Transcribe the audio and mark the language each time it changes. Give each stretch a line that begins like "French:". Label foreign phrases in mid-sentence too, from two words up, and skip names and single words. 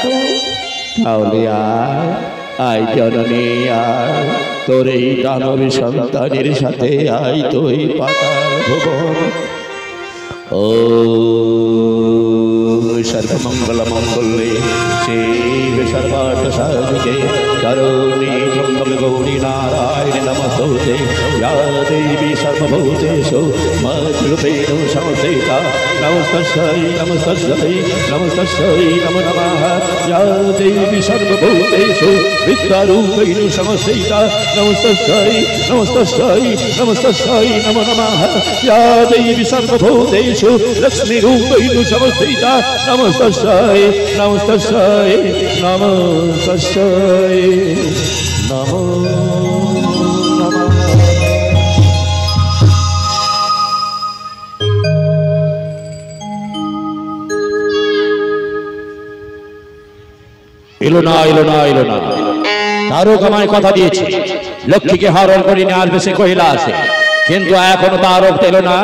Bangla: তাহলে আয় জননী, আয় তোর এই দানব সন্তানের সাথে আয় তুই পাতাল ভুবন।
Sanskrit: ও সর্বমঙ্গল মঙ্গলে শিব সর্বার্থ সাধিকে করুণী ত্রম্বক গৌরী নারায়ণ নমস্তুতে। या देवी सर्वभूतेषु मद्रूपेण संस्थिता नमस्तस्यै नमस्तस्यै नमस्तस्यै नमो नमः। या देवी सर्वभूतेषु विद्यारूपेण संस्थिता नमस्तस्यै नमस्तस्यै नमस्तस्यै नमो नमः। या देवी सर्वभूतेषु लक्ष्मीरूपेण संस्थिता नमस्तस्यै नमस्तस्यै नमस्तस्यै नमो नमः।
Bangla: এলো না তারক আমায় কথা দিয়েছে লক্ষ্মীকে হরণ করে নিয়ে আসবে সে কৈলাসে, কিন্তু এখনো তারক এলো না।